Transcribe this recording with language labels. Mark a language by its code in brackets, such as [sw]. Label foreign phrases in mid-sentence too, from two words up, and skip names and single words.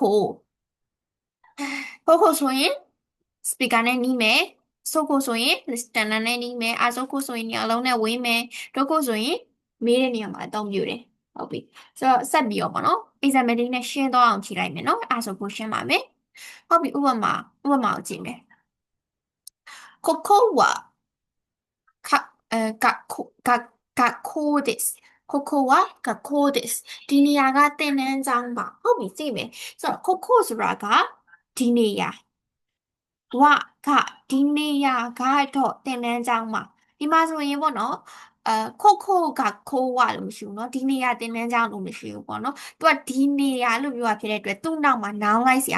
[my] ခိုခိုဆိုရင် speaker နဲ့နီးမယ်ဆိုကိုဆိုရင် listener နဲ့နီးမယ်အာဆိုကိုဆိုရင်နေရာလုံးနဲ့ဝေးမယ်ဒုက္ခဆိုရင်မေးတဲ့နေရာမှာအသုံးပြုတယ်ဟုတ်ပြီဆိုတော့ဆက်ပြီးတော့ပေါ့နော် example လေးနဲ့ရှင်းသွားအောင်ကြည့်လိုက်မယ်နော်အာဆိုကိုရှင်းပါမယ်ဟုတ်ပြီဥပမာကိုကြည့်မယ် [ja] ここか、学校です。ここは学校です。 [my] ဒီနေရာကသင်တန်းကျောင်းပါဟုတ်ပြီကြည့်မယ်ဆိုတော့ခိုခိုဆိုတာကဒီနေရာဝကဒီနေရာကတော့သင်တန်းကျောင်းမှာဒီမှာဆိုရင်ပေါ့နော်ခိုကခိုးဝလို့မရှိဘူးเนาะဒီနေရာသင်တန်းကျောင်းလို့မရှိဘူးပေါ့နော်သူကဒီနေရာလို့ပြောတာဖြစ်တဲ့အတွက်သူ့နောက်မှာနောင်းလိုက်စရာ